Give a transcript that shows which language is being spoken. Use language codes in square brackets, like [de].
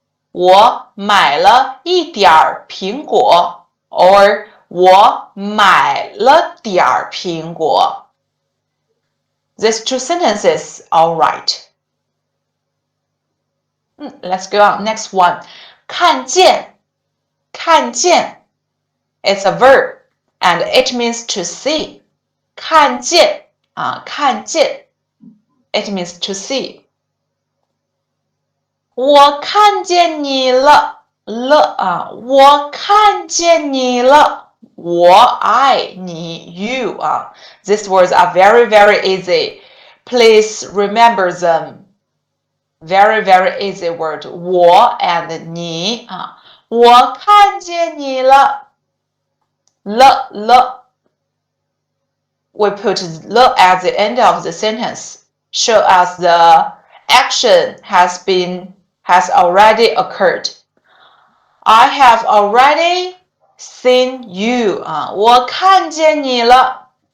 [zh] 我买了一点儿苹果 [en] or [zh] 我买了点儿苹果。 [en] These two sentences are right. Let's go on. Next one. [zh] 看见看见 [en] It's a verb and it means to see. [zh] 看见看见 [en] It means to see. [zh] 我看见你了我看见你了。我爱你 [en] you These words are very very easy. Please remember them. Very very easy word. [zh] 我 [en] and [zh] 你我看见你了。 [en] 了 We put the at the end of the sentence. Show us the action has already occurred. I have already seen you [zh] 我看见你了。